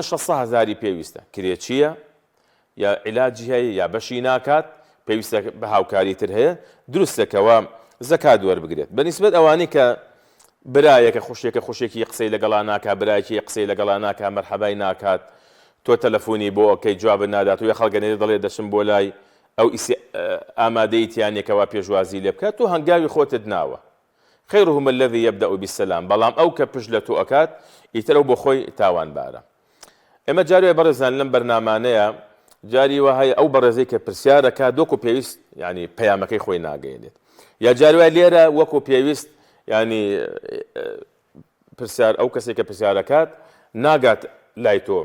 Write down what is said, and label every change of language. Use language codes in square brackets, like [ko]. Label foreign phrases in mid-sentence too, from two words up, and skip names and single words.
[ckb] 600,000 پێویستە کرێچیە یا عیلاجی هەیە یا بەشی ناکات پێویستە بە هاوکاری تر هەیە دروستەکەوە زەکات وەربگرێت بەنسبەت ئەوانەی کە برایەکە خوشێکی قسەی لەگەڵا ناکات برایەکی قسەی لەگەڵا ناکات مەرحەبای ناکات تۆ تەلەفۆنی بۆ ئەوکەی جواب نادات و یا خەڵگەنێ دەڵێ دەچم بۆ لای ئەو ئامادەی تیانێکەوە پێشوازی لێ بکات تۆ هەنگاوی خۆتت ناوە [ar] خيرهم الذي يبدأ بالسلام [ckb] بەڵام ئەو کە پشت لە تۆ ئەکات ئیتر بۆ خۆی تاوانبارە. ئێمە جاروێ بەڕێزان لەم بەرنامانەیە جاری وهەیە ئەو بەڕێزەی کە پرسیارەکە دۆکو پێویست ینی پەیامەکەی خۆی ناگەێنێت یا جاروێ لێرە وەکو پێویست ینی پرسیار ئەو کەسێک کە پرسیارەکات ناگات لای تۆ